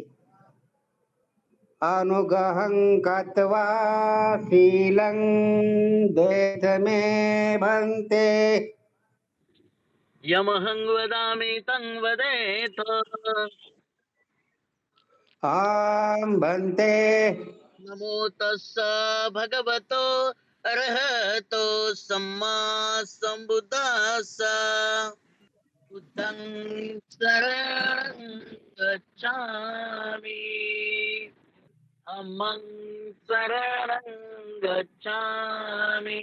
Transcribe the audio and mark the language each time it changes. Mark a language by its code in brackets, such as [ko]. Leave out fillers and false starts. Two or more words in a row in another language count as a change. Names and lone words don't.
[pi] अनुगहं कृत्वा शीलं देथ मे भन्ते. यमहं वदामि तं वदेत. आं भन्ते. नमो तस्स भगवतो अरहतो सम्मा सम्बुद्धास्स. बुद्धं शरणं गच्छामि. धम्मं शरणं गच्छामि.